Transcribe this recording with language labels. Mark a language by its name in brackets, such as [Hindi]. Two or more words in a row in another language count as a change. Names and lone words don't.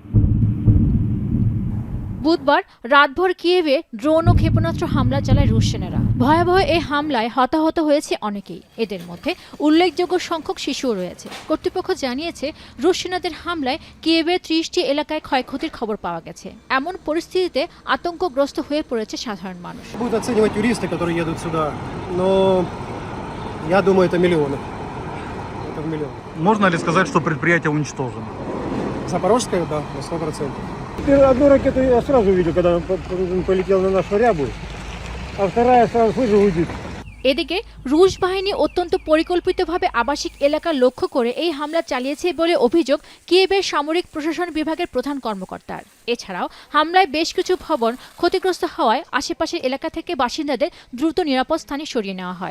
[Bangla] বুধবার রাতভর কিয়েভে ড্রোন ও ক্ষেপণাস্ত্র হামলা চালায় রুশ সেনারা। ভয়াবহ এই হামলায় হতাহত হয়েছে অনেকেই। এদের মধ্যে উল্লেখযোগ্য সংখ্যক শিশুও রয়েছে। কর্তৃপক্ষ জানিয়েছে, রুশ সেনাদের হামলায় কিয়েভের 30টি এলাকায় ক্ষয়ক্ষতির খবর পাওয়া গেছে। এমন পরিস্থিতিতে আতঙ্কগ্রস্ত হয়ে পড়েছে সাধারণ মানুষ। [Russian] Будут оценивать юристы, которые едут сюда, но я думаю, это миллионы. Это в миллионы. Можно ли сказать, что предприятие уничтожено? Запорожская, да, на 100%. Одну ракету я сразу видел, когда полетел на нашу рябу, а вторая сразу слышу уйдет. [Bangla] এদিকে রুশ বাহিনী অত্যন্ত পরিকল্পিতভাবে আবাসিক এলাকা লক্ষ্য করে এই হামলা চালিয়েছে বলে অভিযোগ কিয়েভের সামরিক প্রশাসন বিভাগের প্রধান কর্মকর্তার। এছাড়াও হামলায় বেশ কিছু ভবন ক্ষতিগ্রস্ত হওয়ায় আশেপাশের এলাকা থেকে বাসিন্দাদের দ্রুত নিরাপদ স্থানে সরিয়ে নেওয়া হয়।